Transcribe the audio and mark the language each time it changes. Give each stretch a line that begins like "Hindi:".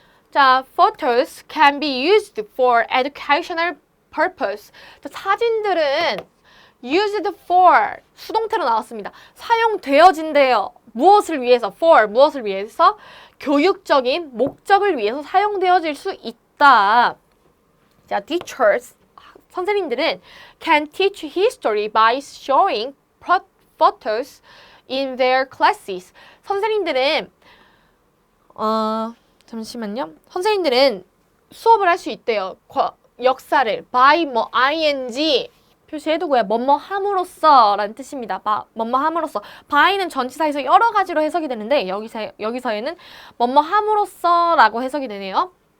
English: 자, photos can be used for educational purpose.
Korean: 자, 사진들은 used for 수동태로 나왔습니다. 사용되어진대요. 무엇을 위해서? for 무엇을 위해서? 교육적인 목적을 위해서 사용되어질 수 있다.
English: 자, teachers
Korean: 선생님들은
English: can teach history by showing photos in their classes.
Korean: 선생님들은 잠시만요. 선생님들은 수업을 할 수 있대요. 역사를 by 뭐 ing 표시해두고요. 뭐뭐 함으로써 라는 뜻입니다. 뭐뭐 함으로써. by는 전치사에서 여러 가지로 해석이 되는데 여기서에는 뭐뭐 함으로써 라고 해석이 되네요.